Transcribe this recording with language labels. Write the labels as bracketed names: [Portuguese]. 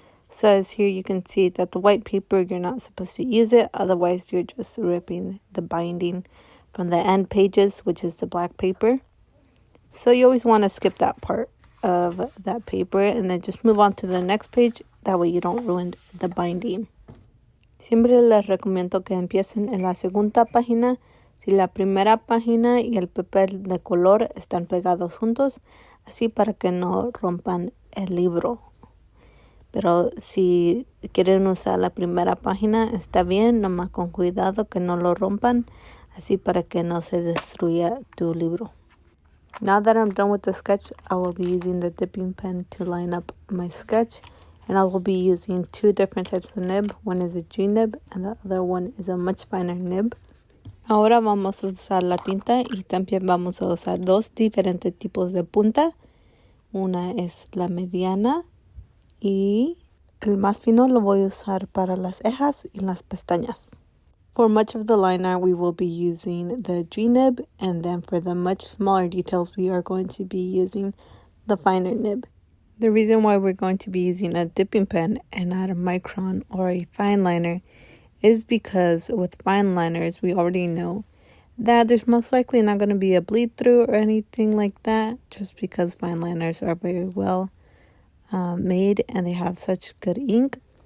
[English] So as here you can see that the white paper, you're not supposed to use it, otherwise you're just ripping the binding from the end pages, which is the black paper. So you always want to skip that part of that paper and then just move on to the next page. That way you don't ruin the binding. [Spanish] Siempre les recomiendo que empiecen en la segunda página si la primera página y el papel de color están pegados juntos, así para que no rompan el libro. Pero si quieren usar la primera página, está bien, nomás con cuidado que no lo rompan, así para que no se destruya tu libro. [English] Now that I'm done with the sketch, I will be using the dipping pen to line up my sketch. And I will be using two different types of nib. One is a G nib and the other one is a much finer nib. [Spanish] Ahora vamos a usar la tinta y también vamos a usar dos diferentes tipos de punta. Una es la mediana y el más fino lo voy a usar para las cejas y las pestañas. [English] For much of the liner, we will be using the G nib, and then for the much smaller details, we are going to be using the finer nib. The reason why we're going to be using a dipping pen and not a micron or a fine liner is because with fine liners, we already know that there's most likely not going to be a bleed through or anything like that, just because fine liners are very well made and they have such good ink.